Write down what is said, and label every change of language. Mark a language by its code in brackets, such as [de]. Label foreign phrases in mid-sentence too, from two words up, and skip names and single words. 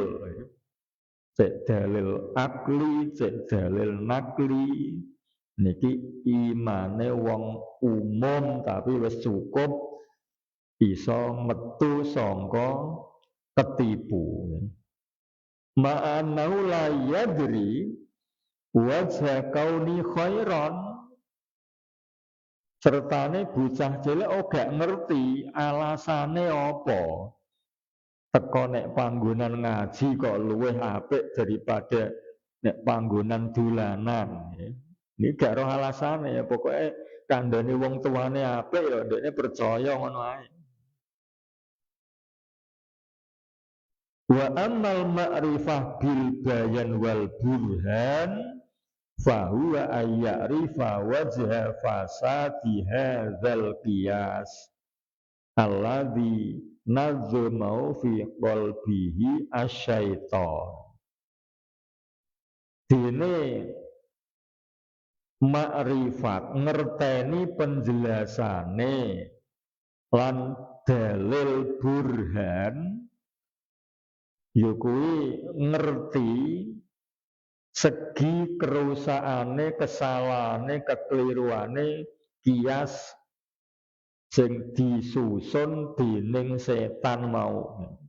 [jv] Cek dalil akli, cek dalil nakli. Niki imane wong umum tapi wis cukup iso metu sangka ketipu. [ar] مع أنه لا يدري وجه كونه خيرا, [jv] sertane bocah cilik ora ngerti alasane apa teko nek panggonan ngaji kok luwih apik daripada nek panggonan dolanan. Ini gak roh alasane ya, pokoknya kandhane wong tuane apik ya ndekne percaya ngono ae. [ar] وأما المعرفة بالبيان والبرهان فهو أن يعرف وجه فساد هذا القياس الذي نظمه في قلبه الشيطان. [jv] Dene makrifat ngerteni penjelasane lan dalil burhan ya kuwi ngerti segi kerusakane, kesalahane, kekeliruane kias sing disusun dening setan mau.